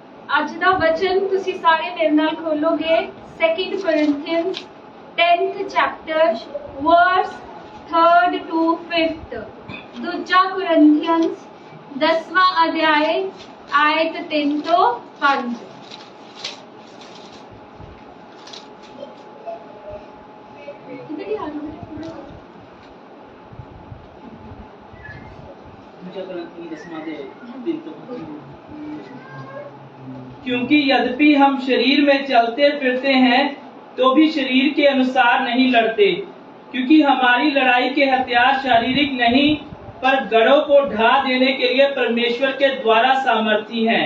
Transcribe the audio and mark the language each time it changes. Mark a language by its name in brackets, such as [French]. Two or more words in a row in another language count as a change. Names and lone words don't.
[Punjabi] ਅੱਜ ਦਾ ਵਚਨ ਤੁਸੀਂ ਸਾਰੇ ਮੇਰੇ ਨਾਲ ਖੋਲੋਗੇ [English] 2 Corinthians 10th chapter verse 3rd to 5th। [Hindi] दूजा Corinthians 10वां अध्याय आयत 3 तो 5। क्योंकि यद्यपि हम शरीर में चलते फिरते हैं तो भी शरीर के अनुसार नहीं लड़ते, क्योंकि हमारी लड़ाई के हथियार शारीरिक नहीं पर गढ़ों को ढा देने के लिए परमेश्वर के द्वारा सामर्थी हैं।